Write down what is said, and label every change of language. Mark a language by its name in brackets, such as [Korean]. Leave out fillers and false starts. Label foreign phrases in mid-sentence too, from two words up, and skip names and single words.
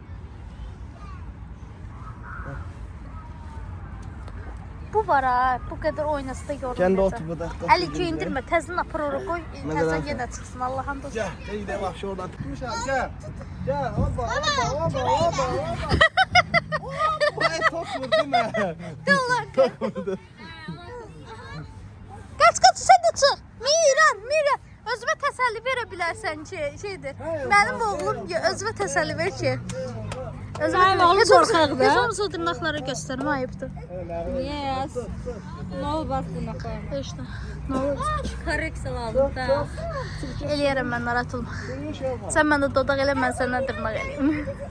[Azerbaijani] Bu var ha, bu qədər oynasa da yorulmayacaq. [Turkish] Kendi otur bu da. [Azerbaijani] Əli geyindirmə, təzdən apar ora qoy, təzdən yenə çıxsın, Allah'ın dostu. [Turkish] Gəl, gidelim bak şuradan [Azerbaijani] tutmuşam, gəl. Gəl, hoppa. Ay, top vurdu mə. Allah Top vurdu. [Turkish] Kaç sen de çık. Miran. [Azerbaijani] Özüme təsəlli verə bilərsən ki, şeydir. Mənim oğlum özümə təsəlli ver ki. Mənim oğlum qorxaqdır. Heç olmasa dırnaqları göstərim, ayıbdır. [Turkish] Yes. Ne olmaz dırnaqlarım? [Azerbaijani] İşte, nə olur? Korreksiya lazım da. Eləyərəm mən, narahat olma. Sən məndə dodaq elə, mən səndən dırnaq eləyim.